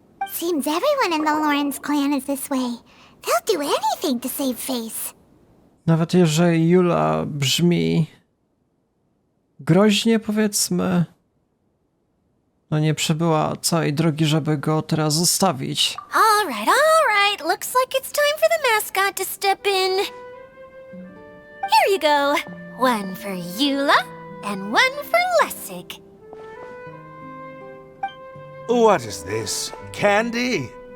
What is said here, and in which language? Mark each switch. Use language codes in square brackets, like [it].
[en] Seems everyone in the Lawrence clan is this way. They'll do anything to save face. [pl] Nawet jeżeli Jula brzmi groźnie, powiedzmy, no nie przebyła całej drogi, żeby go teraz zostawić. [en] All right. Looks like it's time for the mascot to step in. Here you go. One for Eula and one for Lessig. What is this? Candy?